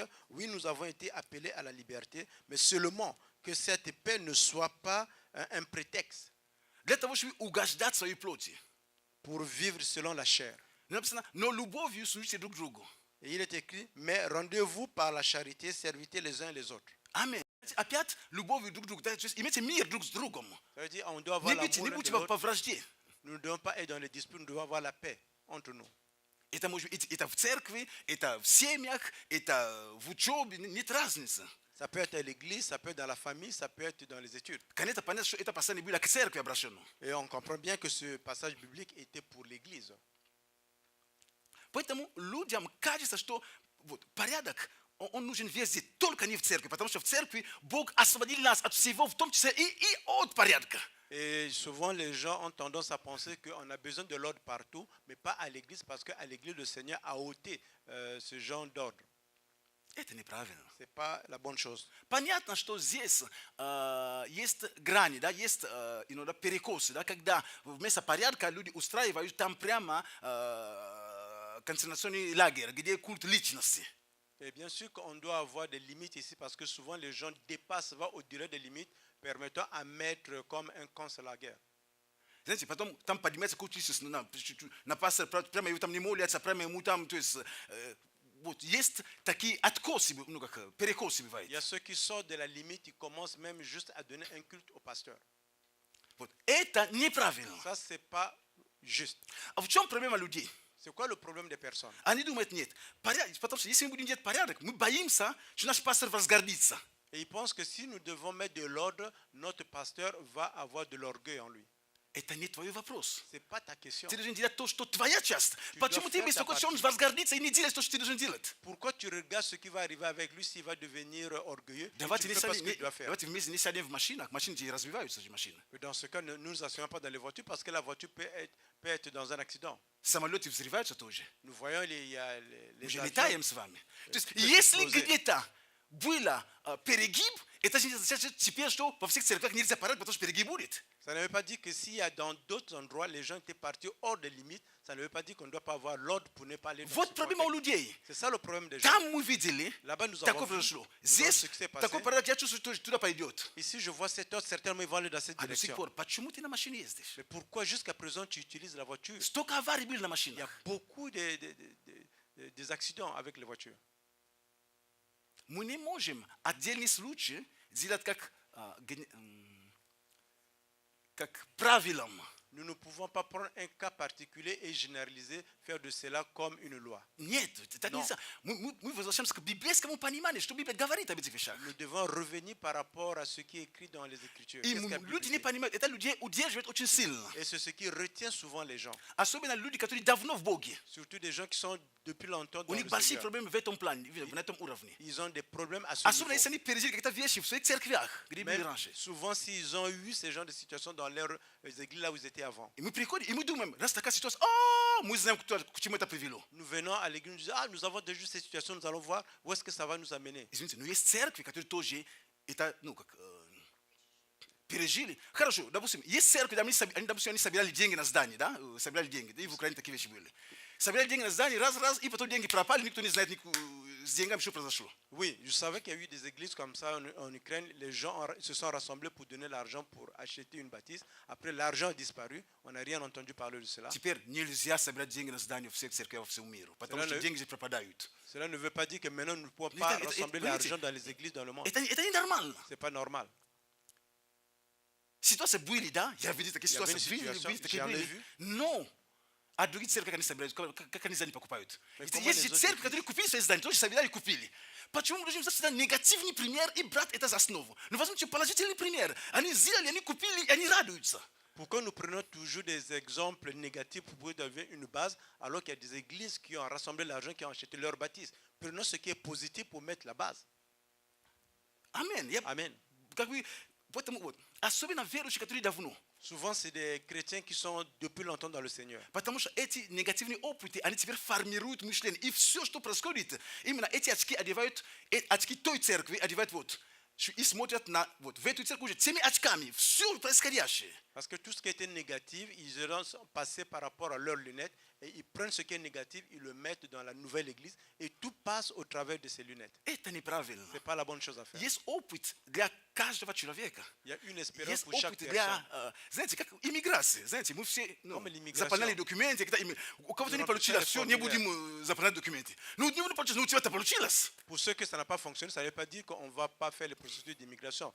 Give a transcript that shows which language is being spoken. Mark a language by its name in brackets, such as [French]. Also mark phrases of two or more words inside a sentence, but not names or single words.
[French] Oui, nous avons été appelés à la liberté, mais seulement que cette paix ne soit pas un prétexte [Russian] Для того, чтобы угождать своей плоти. [French] pour vivre selon la chair. [Russian] Написано, но любовью служите друг другу. [French] Et il est écrit, mais rendez-vous par la charité, servitez les uns les autres. [Russian] Аминь. Опять любовью друг к другу. То есть имейте мир друг с другом. [French] Ça veut dire, on doit avoir [Russian] Не [French] l'amour l'un [Russian] будьте [French] de l'autre. [Russian] по вражде. [French] Nous ne devons pas être dans les disputes, nous devons avoir la paix entre nous. [Russian] Это может быть это в церкви, это в семьях, это в учебе, нет разницы. [French] Ça peut être à l'église, ça peut être dans la famille, ça peut être dans les études. [Russian] Конечно, понятно, что это послание было к церкви обращено. [French] Et on comprend bien que ce passage biblique était pour l'église. [Russian] Поэтому людям кажется, что вот, порядок, он нужен везде, только не в церкви, потому что в церкви Бог освободил нас от всего, в том числе и от порядка. [French] Et souvent, les gens ont tendance à penser qu'on a besoin de l'ordre partout, mais pas à l'église, parce qu'à l'église, le Seigneur a ôté ce genre d'ordre. [Russian] Это неправильно. [French] Ce n'est pas la bonne chose. [Russian] Понятно, что здесь есть грани, да, есть иногда перекосы, да, когда вместо порядка люди устраивают там прямо концентрационный лагерь, где культ личности. [French] Et bien sûr qu'on doit avoir des limites ici parce que souvent les gens dépassent, vont au-delà des limites permettant à mettre comme un camp sur la guerre. Gente, potom tam padimece cu Isus na pasă prema eu tam nimoli ața prema eu mutam tu es but jest taki atkosi nu că perekosi Il bivait. y a ceux qui sortent de la limite, ils commencent même juste à donner un culte au pasteur. [Russian] Вот это неправильно. [French] Ça, c'est pas juste. [Russian] A в чем проблема людей? [French] C'est quoi le problème des personnes? [Russian] Они думают нет. Потому что если мы будем делать порядок, мы боимся, что наш пастор возгордится. [French] Et ils pensent que si nous devons mettre de l'ordre, notre pasteur va avoir de l'orgueil en lui. [Russian] Это не твой вопрос. [French] C'est pas ta question. [Russian] Ты должен делать то, что твоя часть. [French] Tu [Russian] Почему [French] dois [Russian] ты [French] faire ta [Russian] беспокоишься, что он [French] partie. [Russian] возгордится и не делаешь то, что ты должен делать? [French] Pourquoi tu regardes ce qui va arriver avec lui s'il va devenir orgueilleux et [Russian] Давайте [French] tu ne fais pas ce que tu dois faire? [Russian] давайте вместе не сядем в машинах. Машины же развиваются, эти машины. [French] Dans ce cas, ne nous asseyons pas dans les voitures parce que la voiture peut être dans un accident. [Russian] Самолеты взрываются тоже. [French] Nous voyons il y a les [Russian] Мы же [French] avions. [Russian] летаем с вами. То есть, [French] peut [Russian] если [French] exploser. [Russian] где-то было перегиб, это же не означает теперь, что во всех церквях нельзя порать, потому что перегиб будет. [French] Ça ne veut pas dire que s'il y a dans d'autres endroits, les gens étaient partis hors des limites, ça ne veut pas dire qu'on ne doit pas avoir l'ordre pour ne pas aller dans [Russian] Вот [French] ce [Russian] проблема у [French] contexte. [Russian] людей. [French] C'est ça le problème des gens. [Russian] Там мы видели, [French] Là-bas, nous avons [Russian] такое [French] vu, [Russian] произошло. [French] nous avons [Russian] Здесь [French] ce qui s'est passé. [Russian] такой порядок, я чувствую, что туда пойдет. [French] Ici, je vois cet ordre, certainement ils vont aller dans cette [Russian] А до сих [French] direction. [Russian] пор, почему ты на машине ездишь? [French] Mais pourquoi jusqu'à présent tu utilises la voiture? [Russian] Столько аварий были на [French] Il y a [Russian] машинах. [French] beaucoup des accidents avec les voitures. [Russian] Мы не можем отдельный случай делать как правилом. [French] Nous ne pouvons pas prendre un cas particulier et généraliser, faire de cela comme une loi. [Russian] Нет, так Но. нельзя. Мы возвращаемся к библейскому пониманию, что Библия говорит об этих вещах. [French] Nous devons revenir par rapport à ce qui est écrit dans les Écritures. [Russian] И [French] Qu'est-ce que la Bible [Russian] люди не [French] dit? [Russian] понимают, это людей удерживает очень сильно. [French] Et c'est ce qui retient souvent les gens, [Russian] Особенно люди, которые давно в Боге. [French] surtout des gens qui sont depuis longtemps dans [Russian] У [French] le [Russian] них большие [French] Seigneur. [Russian] проблемы в этом плане, на этом уровне. [French] Ils ont des problèmes à ce [Russian] Особенно [French] niveau. [Russian] если они пережили какие-то вещи в своих церквях, где были [French] Même [Russian] раньше. [French] souvent, s'ils ont eu ce genre de situation dans leurs églises là où ils étaient avant. [Russian] И мы приходим, и мы думаем, раз такая ситуация, мы знаем, к чему это привело. [French] Nous venons à l'église, nous disons, ah, nous avons déjà cette situation, nous allons voir où est-ce que ça va nous amener. [Russian] Извините, но есть церкви, которые тоже это, пережили. Хорошо, допустим, есть церкви, допустим, они собирали деньги на здание, да, собирали деньги, да, и в Украине такие вещи были. Собирали деньги на здание, раз, и потом деньги пропали, никто не знает, с деньгами что произошло. [French] Oui, je savais qu'il y a eu des églises comme ça en Ukraine. Les gens se sont rassemblés pour donner l'argent pour acheter une bâtisse. Après, l'argent a disparu. On n'a rien entendu parler de cela. [Russian] Теперь нельзя собирать деньги на здание всех церквей во всем миру, потому что деньги же пропадают. [French] Cela ne veut pas dire que maintenant nous ne pouvons Mais pas [Russian] это- [French] rassembler [Russian] это- [French] l'argent dans les églises dans le monde. [Russian] Это ненормально. [French] C'est pas normal. [Russian] Ситуация были, да? Я видел такие Я ситуации, видел видели, ситуацию, такие я были. видел. Но, а другие церкви, как они собирают, как они здания покупают? [French] Mais [Russian] Ведь [French] comment [Russian] есть [French] les [Russian] же [French] autres [Russian] церкви, [French] églises? [Russian] которые купили свои здания, тоже собирали и купили. Почему мы должны взять сюда негативный пример и брать это за основу? Ну, возьмите положительный пример. Они сделали, они купили, и они радуются. [French] Pourquoi nous prenons toujours des exemples négatifs pour pouvoir devenir une base alors qu'il y a des églises qui ont rassemblé l'argent, qui ont acheté leur bâtisse? Prenons ce qui est positif pour mettre la base. [Russian] Амин. [French] Amen. [Russian] Как бы, поэтому вот, особенно верующие, которые давно. [French] Souvent, c'est des chrétiens qui sont depuis longtemps dans le Seigneur. [Russian] Потому что эти негативные опыты, они теперь формируют мышление. И все, что происходит, именно эти очки одевают, очки той церкви одевают вот. И смотрят на, вот, в эту церковь уже теми очками, все происходящее. [French] Parce que tout ce qui était négatif, ils sont passés par rapport à leurs lunettes et ils prennent ce qui est négatif, ils le mettent dans la nouvelle église et tout passe au travers de ces lunettes. [Russian] Это неправильно. [French] Ce n'est pas la bonne chose à faire. [Russian] Есть опыт для каждого человека. [French] Il y a une espérance [Russian] Есть [French] pour chaque [Russian] опыт [French] personne. [Russian] для, знаете, как иммиграция. Знаете, мы все [French] Comme l'immigration. [Russian] заполняли документы. У кого-то не [French] Nous [Russian] получилось, [French] remplissons [Russian] все, [French] les [Russian] не [French] formulaires. [Russian] будем заполнять документы. Ну, не получилось, но у тебя-то получилось. [French] Pour ceux que ça n'a pas fonctionné, ça ne veut pas dire qu'on ne va pas faire le processus d'immigration.